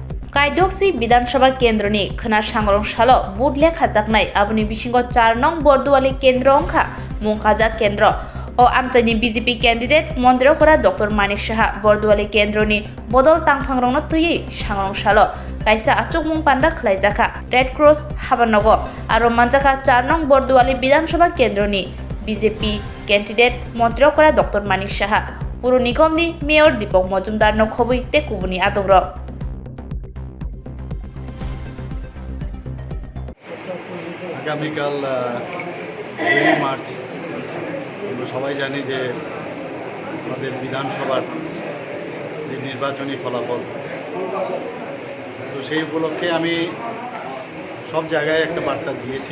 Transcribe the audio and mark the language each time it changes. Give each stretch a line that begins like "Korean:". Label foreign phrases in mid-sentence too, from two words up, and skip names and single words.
Kok Borok: कायदोक्सी विधानसभा केन्द्रनि खोना सांग्रं सालो बुट लेखा जाकनाय आबुनि बिसिंगो 4 नं बरदुआली केन्द्र अंखा मुंखाजा केन्द्र ओ आमचाइनि बीजेपी कैंडिडेट मन्त्रीफोरा डॉक्टर मानिक साहा बरदुआली केन्द्रनि बदल तांफांरंनो तुयै सांग्रं सालो कायसा आचुक मुं पान्दा खलायजाखा रेड क्रॉस हाबानगो आरो मानजाखा 4 नं बरदुआली विधानसभा केन्द्रनि बीजेपी कैंडिडेट मन्त्रीफोरा डॉक्टर मानिक साहा पुर निगमनि मेयर दीपक मजुमदार नो खबै ते कुबुनि आदंर
Bangla: আগামীকাল 2 মার্চ আমরা সবাই জানি যে আমাদের বিধানসভার যে নির্বাচনী ফলাফল, তো সেই উপলক্ষে আমি সব জায়গায় একটা বার্তা দিয়েছি।